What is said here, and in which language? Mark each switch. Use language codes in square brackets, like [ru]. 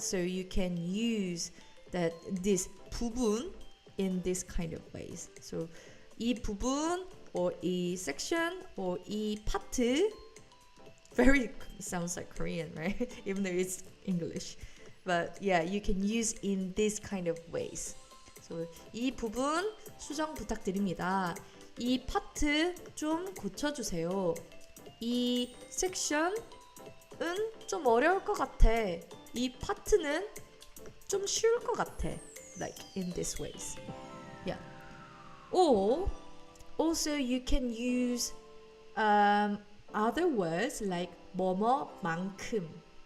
[en] So you can use this 부분 in this kind of ways. So 이 부분 or 이 section or 이 파트 very sounds like Korean, right? Even though it's English. But yeah, you can use in this kind of ways. [ko] So 이 부분 수정 부탁드립니다. 이 파트 좀 고쳐주세요. 이 섹션은 좀 어려울 것 같아. 이 파트는 좀 쉬울 것 같아. [en] Like in this ways. Yeah. Or also you can use other words like 뭐뭐만큼.